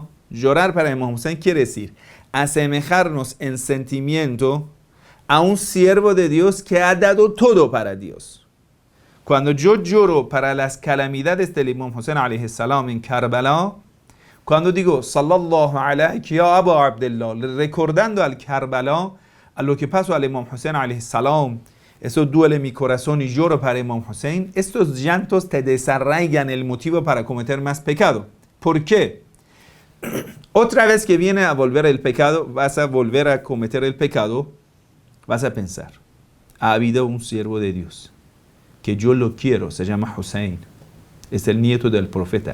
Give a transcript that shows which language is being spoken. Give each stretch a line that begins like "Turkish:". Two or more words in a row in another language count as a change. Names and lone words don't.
Spanish: Llorar para el Imam Hussein quiere decir asemejarnos en sentimiento a un siervo de Dios que ha dado todo para Dios. Cuando yo lloro para las calamidades del Imam Hussein
Arabic: عليه السلام
Spanish: en Karbala, cuando digo
Arabic: صلى الله عليه يا أبو عبد الله,
Spanish: recordando al Karbala, a lo que pasó al Imam Hussein
Arabic: عليه السلام,
Spanish: eso duele mi corazón y lloro para Imam Hussein, estos llantos te desarraigan el motivo para cometer más pecado. ¿Por qué? Otra vez que viene a volver el pecado, vas a volver a cometer el pecado, vas a pensar, ha habido un siervo de Dios, que yo lo quiero, se llama Hussein, es el nieto del profeta.